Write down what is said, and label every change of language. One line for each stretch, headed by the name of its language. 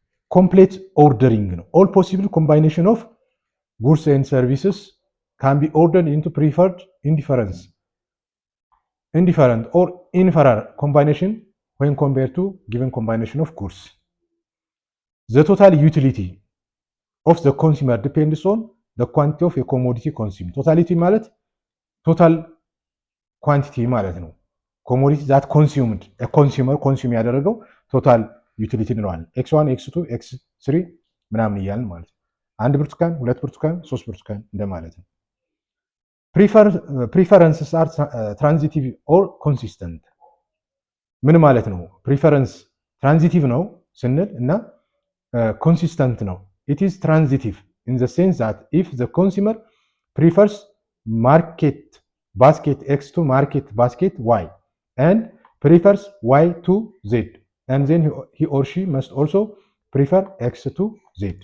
Amharic: ኮምፕሌት ኦርደሪንግ ነው።
English: all possible combination of goods and services can be ordered into preferred indifferent or inferior combination when compared to given combination of goods. The total utility of the consumer depends on the quantity of a commodity consumed.
Amharic: Totality ማለት ቶታል ኳንቲቲ ማለት ነው። ኮሞዲቲ ዛት ኮንሱምድ ኮንሱመር ኮንሱም ያደረገው ቶታል ዩቲሊቲ እንለዋለን። x1 x2 x3 ምናምን እያልን ማለት ነው። አንድ ብርቱካን፣ ሁለት ብርቱካን፣ ሶስት ብርቱካን እንደማለት ነው። ፕሪፈረንስስ አር ትራንዚቲቭ ኦር ኮንሲስተንት ምን ማለት ነው? ፕሪፈረንስ ትራንዚቲቭ ነው ስንል እና ኮንሲስተንት ነው።
English: it is transitive in the sense that if the consumer prefers market basket X to market basket Y and prefers Y to Z, and then he or she must also prefer X to Z.